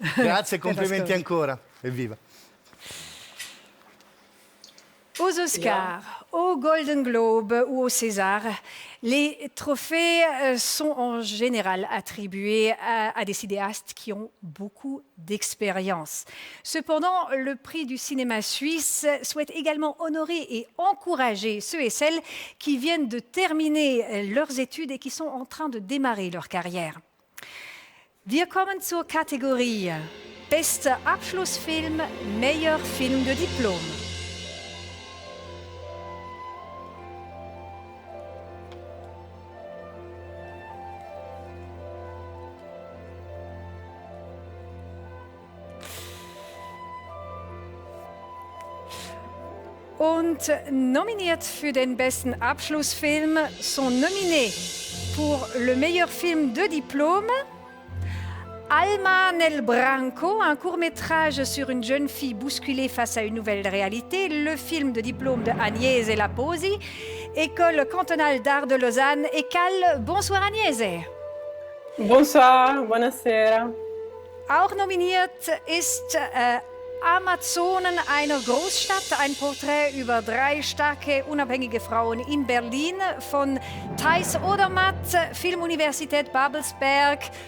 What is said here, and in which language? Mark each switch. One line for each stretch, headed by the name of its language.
Italian: Grazie, complimenti ancora. Evviva.
French: Aux Oscars, aux Golden Globes ou aux Césars, les trophées sont en général attribués à des cinéastes qui ont beaucoup d'expérience. Cependant, le prix du cinéma suisse souhaite également honorer et encourager ceux et celles qui viennent de terminer leurs études et qui sont en train de démarrer leur carrière.
German: Wir kommen zur Kategorie Bester Abschlussfilm,
French: meilleur Film de Diplom.
German: Und nominiert für den besten Abschlussfilm
French: sont nominés pour le meilleur film de diplôme Alma nel Branco, un court-métrage sur une jeune fille bousculée face à une nouvelle réalité, le film de diplôme de Agnese Laposi, École cantonale d'art de Lausanne, ECAL. Bonsoir Agnese. Bonsoir,
Italian: buonasera.
German: Auch nominiert ist Amazonen einer Großstadt, ein Porträt über 3 starke, unabhängige Frauen in Berlin von Thais Odermatt, Filmuniversität Babelsberg.